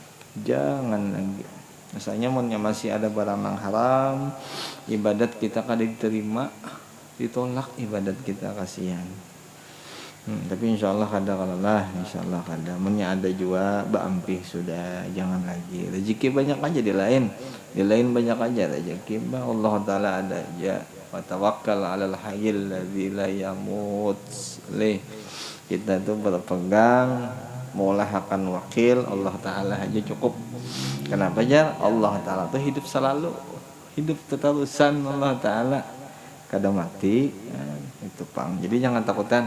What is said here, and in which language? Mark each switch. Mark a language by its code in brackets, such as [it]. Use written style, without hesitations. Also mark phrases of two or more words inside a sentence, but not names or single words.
[bjn] Misalnya masih ada barang nang haram, ibadat kita kada diterima, ditolak ibadat kita, kasihan. Tapi insyaallah kada kalalah, insyaallah kada. Munnya ada juga baampih, sudah jangan lagi. Rezeki banyak aja di lain banyak aja rezeki. Allah taala ada aja. [ar] Wa tawakkal 'alal hayyil ladzi la yamut. [bjn] Kita tuh berpegang maulah akan wakil Allah taala aja cukup. Kenapa ya? Allah taala tuh hidup selalu, hidup terusan Allah taala, kada mati. Itu pang. Jadi jangan takutan.